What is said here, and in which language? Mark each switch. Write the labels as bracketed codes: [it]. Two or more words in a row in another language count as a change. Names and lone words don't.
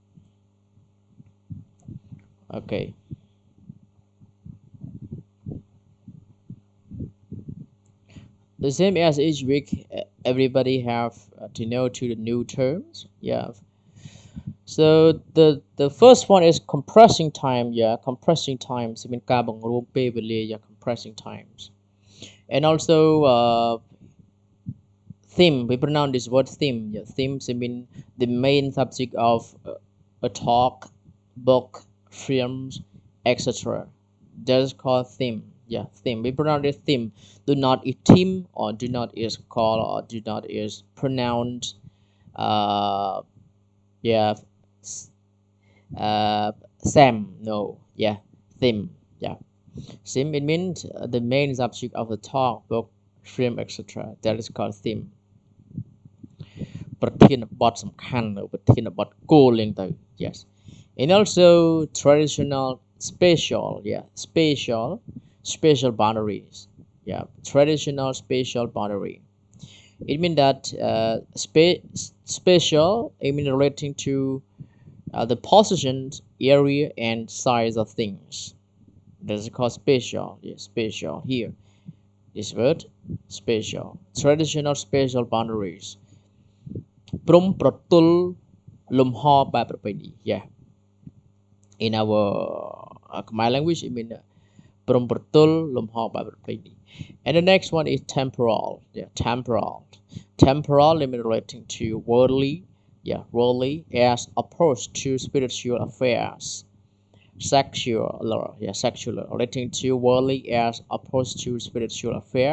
[en] Okay, the same as each week, everybody have to know to the new terms. So the first one is compressing time. Compressing times [km] មានការបង្រួមពេលវេលា [en] compressing times. And also theme, we pronounce this word theme. Theme mean the main subject of a talk, book, films, etc. That is called theme. Theme, we pronounce it theme. Do not is theme, or do not is call, or do not is pronounced Sam, no, theme. Theme, it means the main subject of the talk, book, film, etc. That is called theme. [km] ប្រធានបទសំខាន់ ប្រធានបទគោលឡើងទៅ yes. [en] And also traditional spatial boundaries. Traditional spatial boundary. It means that spatial, it means relating to the positions, area, and size of things. That is called spatial. Spatial here. This word, spatial. Traditional spatial boundaries. [km] ព្រំប្រទល់លំហបែបប្រពៃណី [en] In our Khmer language, it means [km] ព្រំប្រទល់លំហបែបប្រពៃណី [en] And the next one is temporal. Temporal, it means relating to worldly as opposed to spiritual affairs. Secular, relating to worldly as opposed to spiritual affair.